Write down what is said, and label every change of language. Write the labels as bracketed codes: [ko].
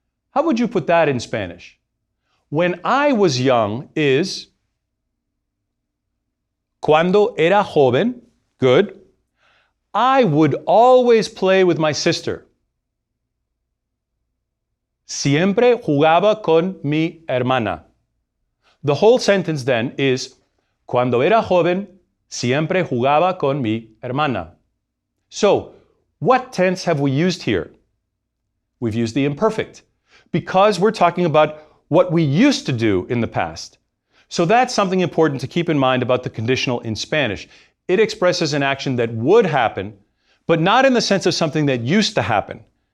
[en] How would you put that in Spanish? When I was young is [es] cuando era joven, [en] good. I would always play with my sister. [es] Siempre jugaba con mi hermana. [en] The whole sentence then is [es] cuando era joven, siempre jugaba con mi hermana. [en] So, what tense have we used here? We've used the imperfect because we're talking about what we used to do in the past. So that's something important to keep in mind about the conditional in Spanish. It expresses an action that would happen, but not in the sense of something that used to happen.